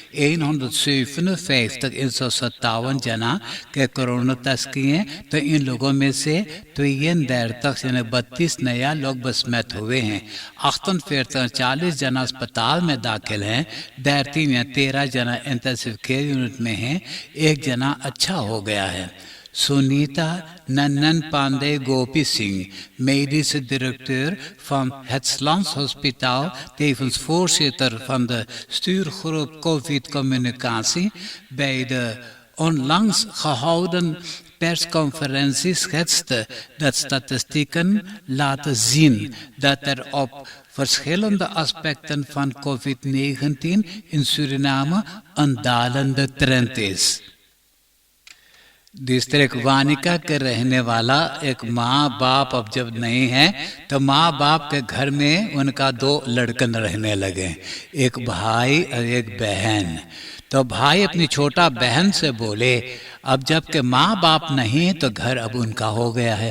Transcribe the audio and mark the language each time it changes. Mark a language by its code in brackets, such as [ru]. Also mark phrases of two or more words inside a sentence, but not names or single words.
[hns] 157 जना के कोरोना टेस्ट किए तो इन लोगों में से 33 यानी 32 नया लोग बसमत हुए हैं। 40 जना अस्पताल में दाखिल हैं। 13 जना [en] intensive care unit [hns] में हैं। 1 जना अच्छा हो गया है। Sunita Nannan Pandey Gopi Singh, [nl] medische directeur van het Landshospitaal, tevens voorzitter van de stuurgroep COVID-communicatie, bij de onlangs gehouden persconferentie schetste dat statistieken laten zien dat er op verschillende aspecten van COVID-19 in Suriname een dalende trend is. [hns] डिस्ट्रिक्ट वानिका के रहने वाला एक माँ बाप अब जब नहीं है तो माँ बाप के घर में उनका 2 लड़कन रहने लगे, एक भाई और एक बहन। तो भाई अपनी छोटा बहन से बोले अब जब के माँ बाप नहीं तो घर अब उनका हो गया है।